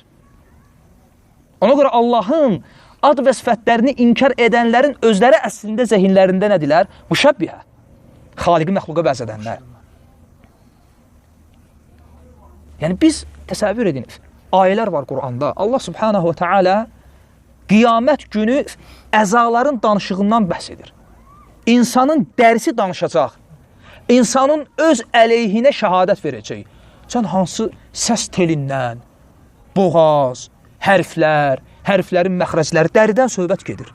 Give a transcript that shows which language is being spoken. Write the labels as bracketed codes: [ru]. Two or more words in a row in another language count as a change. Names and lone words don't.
[az] Ona görə Allahın ad və sifətlərini inkar edənlərin özləri əslində zehinlərində nədirlər? Müşəbbihə. Xaliqi məxluqa bənzədənlər. Yəni biz təsəvvür edin, ayələr var Quranda. Allah [ar] سبحانه وتعالى [az] qiyamət günü əzaların danışığından bəhs edir. İnsanın dərisi danışacaq. İnsanın öz əleyhinə şəhadət verəcək. Sən hansı səs telindən, boğaz, hərflər, hərflərin məxrəcləri dəridən söhbət gedir.